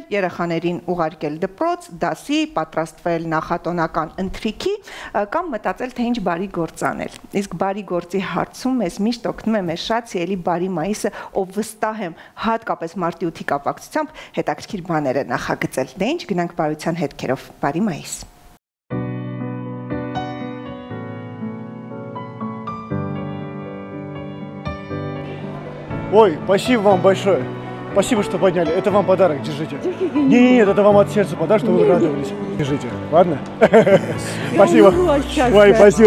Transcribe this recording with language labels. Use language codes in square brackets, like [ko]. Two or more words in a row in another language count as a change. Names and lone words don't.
[hy] երեխաներին ուղարկել դպրոց, դասի, պատրաստվել նախատոնական ընթրիքի կամ մտածել, թե ինչ բարի գործ անել։ Իսկ բարի գործի հարցում մեզ միշտ օգնում է մեր շատ սիրելի բարի մայիսը, ով վստահ եմ հատկապես մարտի 8-ի կապակցությամբ հետաքրքիր բաներ է նախագծել։ Դե ինչ, գնանք բարության հետքերով, բարի մայիս։ [ru] Ой, спасибо вам большое. Спасибо, что подняли. Это вам подарок, держите. Нет, это вам от сердца подарок, что вы радовались. Держите, ладно? Спасибо. Ой, спасибо.